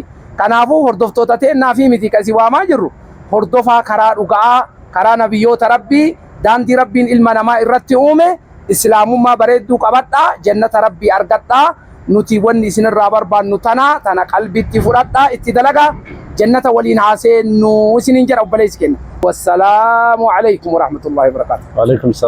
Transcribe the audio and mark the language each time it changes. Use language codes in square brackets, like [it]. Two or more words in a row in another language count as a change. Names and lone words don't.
[om] Kanaafuu hordoftoota teennaa fi miti kasi waamaa jirru hordofaa karaa dhugaa karaa nabiyyoota rabbii daandii rabbiin ilma namaa irratti uume islaamummaa bareedduu qabadhaa jannata rabbii argadhaa. Nuti wanni isinirraa barbaannu tana qalbitti fudhadhaa itti dalagaa jannata waliin haaseennu isinin jedha obboleessi kenna. [ar] والسلام عليكم ورحمة الله وبركاته. وعليكم السلام.